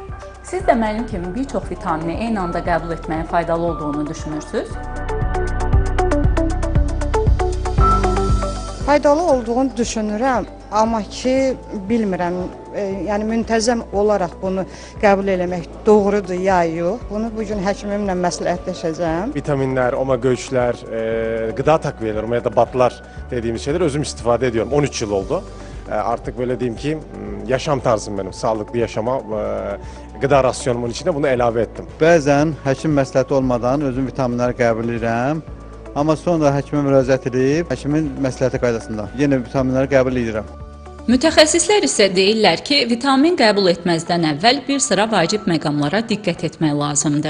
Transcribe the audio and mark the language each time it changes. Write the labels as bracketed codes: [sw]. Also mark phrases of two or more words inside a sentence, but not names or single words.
[az] Siz də mənim kimi bir çox vitamini eyni anda qəbul etməyin faydalı olduğunu düşünürsünüz? Faydalı olduğunu düşünürəm, amma ki, bilmirəm, yəni müntəzəm olaraq bunu qəbul eləmək doğrudur ya yox. Bunu bugün həkimimlə məsləhətləşəcəm. [tr] Vitaminler, omega 3'ler, gıda takviyeleri, omega batlar dediğimiz şeyler [az] özüm istifade [tr] ediyorum. 13 yıl oldu. Artık böyle diyeyim ki yaşam tarzım benim. Sağlıklı yaşama gıda rasyonumun içine bunu elave ettim. [az] Bəzən həkim məsləhəti olmadan özüm vitaminləri qəbul edirəm. Amma sonra həkimə müraciət edib, həkimin məsləhəti qaydasında yenə vitaminləri qəbul edirəm. Mütəxəssislər isə deyirlər ki, vitamin qəbul etməzdən əvvəl bir sıra vacib məqamlara diqqət etmək lazımdır.